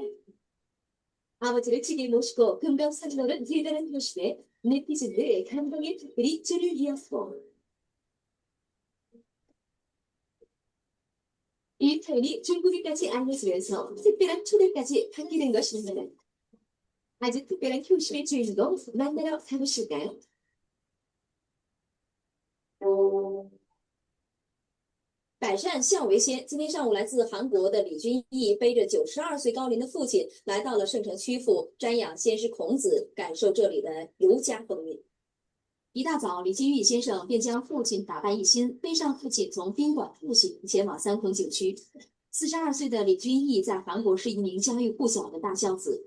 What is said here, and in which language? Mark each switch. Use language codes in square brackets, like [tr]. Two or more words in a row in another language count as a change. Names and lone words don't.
[ko] 아버지를 지게 모시고 금강산을 오른 대단한 효심에 네티즌들 감동의 특별히 줄을 이었고, 이 사연이 중국에까지 알려지면서 특별한 초대까지 받게 된 것입니다. 아주 특별한 효심의 주인공 만나러 가보실까요? [zh] 百善孝为先。今天上午，来自韩国的李君毅背着92岁高龄的父亲，来到了圣城曲阜瞻仰先师孔子，感受这里的儒家风韵。一大早，李金玉先生便将父亲打扮一新，背上父亲从宾馆步行前往三孔景区。42岁的李君毅在韩国是一名家喻户晓的大孝子。